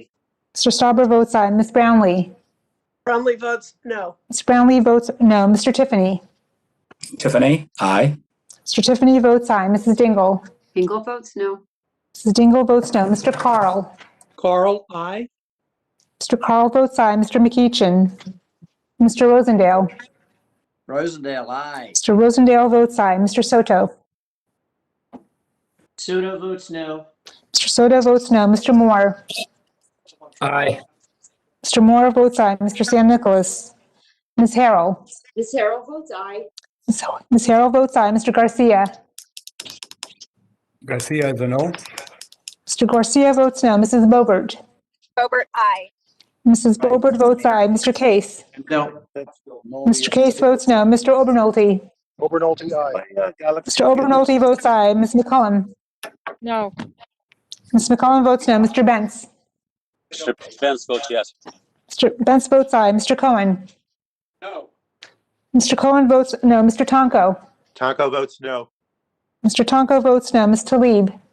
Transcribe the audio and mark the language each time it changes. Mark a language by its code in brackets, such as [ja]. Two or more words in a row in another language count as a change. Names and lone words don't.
[en] Mr. Stauber votes aye. Ms. Brownlee. Brownlee votes no. Ms. Brownlee votes no. Mr. Tiffany. Tiffany, aye. Mr. Tiffany votes aye. Mrs. Dingle. Dingle votes no. Mrs. Dingle votes no. Mr. Carl. Carl, aye. Mr. Carl votes aye. Mr. McEachin. Mr. Rosendale. Rosendale, aye. Mr. Rosendale votes aye. Mr. Soto. Soto votes no. Mr. Soto votes no. Mr. Moore. Aye. Mr. Moore votes aye. Mr. San Nicolas. Ms. Harrell. Ms. Harrell votes aye. Ms. Harrell votes aye. Mr. Garcia. Garcia is a no. Mr. Garcia votes no. Mrs. Boebert. Boebert, aye. Mrs. Boebert votes aye. Mr. Case. No. Mr. Case votes no. Mr. Obernolte. Obernolte, aye. Mr. Obernolte votes aye. Ms. McCullum. No. Ms. McCullum votes no. Mr. Bentz. Mr. Spence votes yes. Mr. Bentz votes aye. Mr. Cohen. No. Mr. Cohen votes no. Mr. Tonko. Tonko votes no. Mr. Tonko votes no. Ms. Talib.